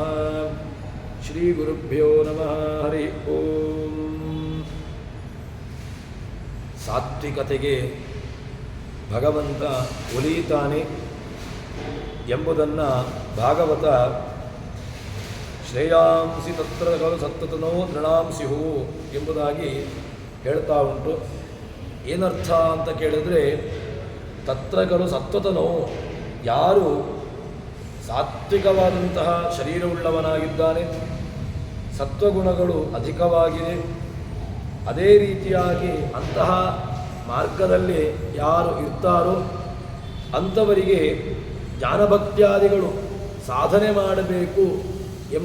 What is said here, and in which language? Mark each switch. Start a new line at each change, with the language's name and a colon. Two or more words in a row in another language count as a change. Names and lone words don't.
Sanskrit: ಶ್ರೀ ಗುರುಭ್ಯೋ ನಮಃ ಹರಿ ಓಂ.
Kannada: ಸಾತ್ವಿಕತೆಗೆ ಭಗವಂತ ಒಲಿಯುತ್ತಾನೆ ಎಂಬುದನ್ನು ಭಾಗವತ
Sanskrit: ಶ್ರೇಯಾಂಸಿ ತತ್ರ ಖಲು ಸತ್ತತನೋ ನೃಣಾಂಸಿಹು
Kannada: ಎಂಬುದಾಗಿ ಹೇಳ್ತಾ ಉಂಟು. ಏನರ್ಥ ಅಂತ ಕೇಳಿದ್ರೆ,
Sanskrit: ತತ್ರ ಖಲು ಸತ್ವತನೋ,
Kannada: ಯಾರು ಸಾತ್ವಿಕವಾದಂತಹ ಶರೀರವುಳ್ಳವನಾಗಿದ್ದಾನೆ, ಸತ್ವಗುಣಗಳು ಅಧಿಕವಾಗಿದೆ, ಅದೇ ರೀತಿಯಾಗಿ ಅಂತಹ ಮಾರ್ಗದಲ್ಲಿ ಯಾರು ಇರ್ತಾರೋ ಅಂಥವರಿಗೆ ಜ್ಞಾನಭಕ್ತ್ಯಾದಿಗಳು ಸಾಧನೆ ಮಾಡಬೇಕು ಎಂಬ